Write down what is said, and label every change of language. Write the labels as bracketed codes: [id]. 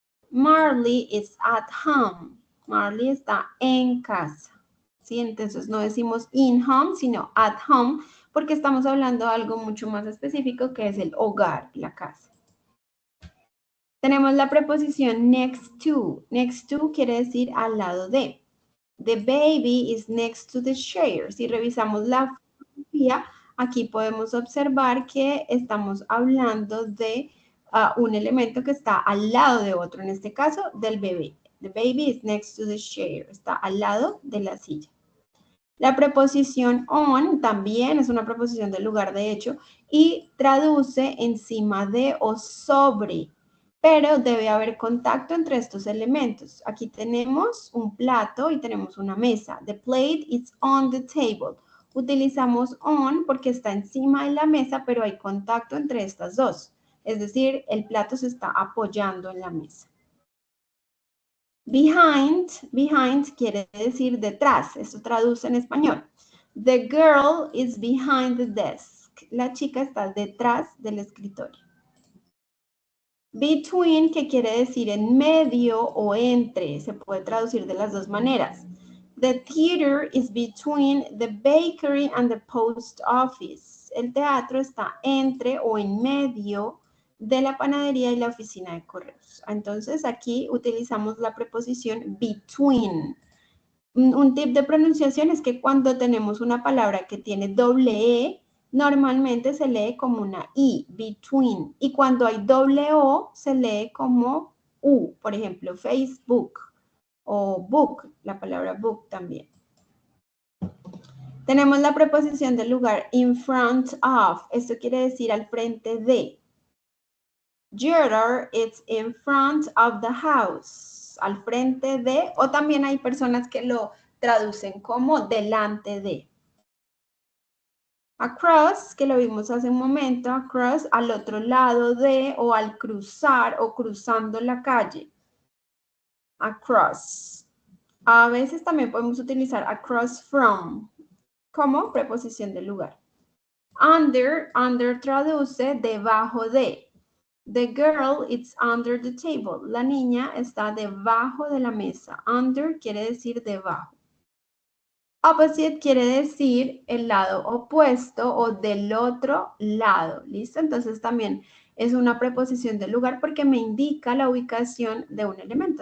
[en] Marley is at home. [es] Marley está en casa. ¿Sí? Entonces no decimos in home, sino at home, porque estamos hablando de algo mucho más específico que es el hogar, la casa. Tenemos la preposición next to. Next to quiere decir al lado de. [en] The baby is next to the chair. [es] Si revisamos la fotografía, aquí podemos observar que estamos hablando de un elemento que está al lado de otro, en este caso del bebé. [en] The baby is next to the chair. [es] Está al lado de la silla. La preposición on también es una preposición del lugar de hecho y traduce encima de o sobre, pero debe haber contacto entre estos elementos. Aquí tenemos un plato y tenemos una mesa. [en] The plate is on the table. [es] Utilizamos on porque está encima de la mesa, pero hay contacto entre estas dos. Es decir, el plato se está apoyando en la mesa. Behind quiere decir detrás, esto traduce en español. [en] The girl is behind the desk. [es] La chica está detrás del escritorio. Between, que quiere decir en medio o entre, se puede traducir de las dos maneras. [en] The theater is between the bakery and the post office. [es] El teatro está entre o en medio de la panadería y la oficina de correos. Entonces aquí utilizamos la preposición between. Un tip de pronunciación es que cuando tenemos una palabra que tiene doble E, normalmente se lee como una I, between. Y cuando hay doble O, se lee como U. Por ejemplo, Facebook o book, la palabra book también. Tenemos la preposición del lugar in front of. Esto quiere decir al frente de. [en] Juror, it's in front of the house. [es] Al frente de, o también hay personas que lo traducen como delante de. Across, que lo vimos hace un momento, across, al otro lado de, o al cruzar, o cruzando la calle. Across. A veces también podemos utilizar across from como preposición del lugar. Under, under traduce debajo de. [en] The girl is under the table. [es] La niña está debajo de la mesa. Under quiere decir debajo. Opposite quiere decir el lado opuesto o del otro lado. ¿Listo? Entonces también es una preposición del lugar porque me indica la ubicación de un elemento.